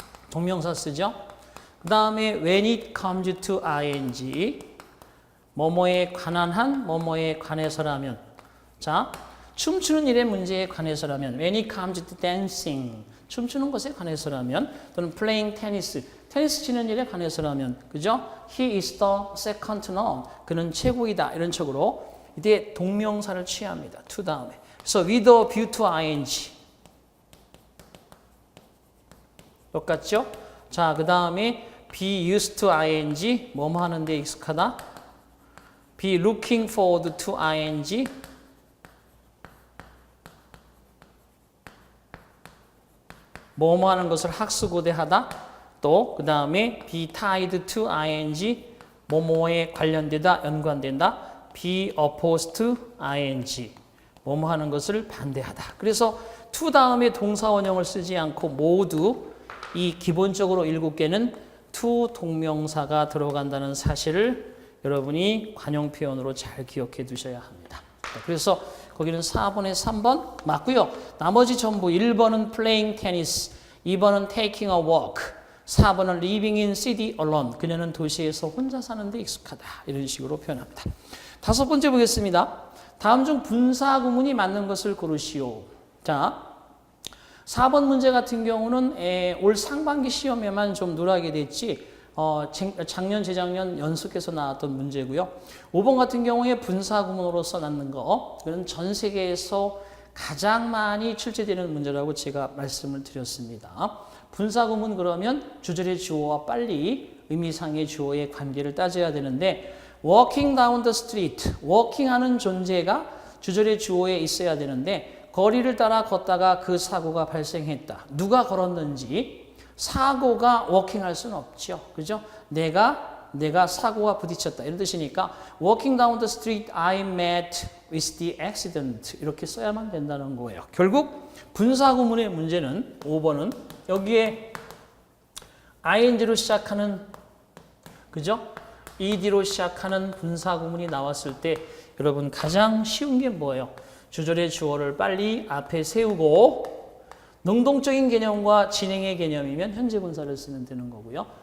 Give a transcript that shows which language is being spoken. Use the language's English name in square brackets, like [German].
[Korean] 동명사 쓰죠? 그 다음에 when it comes to ing 뭐뭐에 관한 한, 뭐뭐에 관해서라면 자, 춤추는 일의 문제에 관해서라면 [English] when it comes to dancing [Korean] 춤추는 것에 관해서라면 또는 playing tennis 테니스 치는 일에 관해서라면 그죠? [English] He is the second to none [Korean] 그는 최고이다 이런 식으로 이때 동명사를 취합니다. [English] to 다음에 그래서 with a view to ing [Korean] 똑같죠? 자, 그 다음에 be used to ing, 뭐뭐 하는데 익숙하다. be looking forward to ing, 뭐뭐 하는 것을 학수고대하다. 또 그 다음에 be tied to ing, 뭐뭐에 관련되다, 연관된다. be opposed to ing, 뭐뭐 하는 것을 반대하다. 그래서 to 다음에 동사 원형을 쓰지 않고 모두 이 기본적으로 7개는 to 동명사가 들어간다는 사실을 여러분이 관용 표현으로 잘 기억해 두셔야 합니다. 그래서 거기는 4번에 3번 맞고요. 나머지 전부 [English] 1번은 playing tennis, 2번은 taking a walk, 4번은 living in city alone. [Korean] 그녀는 도시에서 혼자 사는데 익숙하다. 이런 식으로 표현합니다. 5번째 보겠습니다. 다음 중 분사 구문이 맞는 것을 고르시오. 자, 4번 문제 같은 경우는 올 상반기 시험에만 좀 누락이 됐지 작년, 재작년 연속해서 나왔던 문제고요. 5번 같은 경우에 분사 구문으로서 낳는 거, 그건 전 세계에서 가장 많이 출제되는 문제라고 제가 말씀을 드렸습니다. 분사 구문 그러면 주절의 주어와 빨리 의미상의 주어의 관계를 따져야 되는데 walking down the street, walking하는 존재가 주절의 주어에 있어야 되는데 거리를 따라 걷다가 그 사고가 발생했다. 누가 걸었는지 사고가 워킹할 수는 없죠. 그죠? 내가 사고와 부딪혔다. 이런 뜻이니까 [English] walking down the street I met with the accident. [Korean] 이렇게 써야만 된다는 거예요. 결국 분사 구문의 문제는 5번은 여기에 ing로 시작하는, 그죠? ed로 시작하는 분사 구문이 나왔을 때 여러분 가장 쉬운 게 뭐예요? 주절의 주어를 빨리 앞에 세우고 능동적인 개념과 진행의 개념이면 현재 분사를 쓰면 되는 거고요.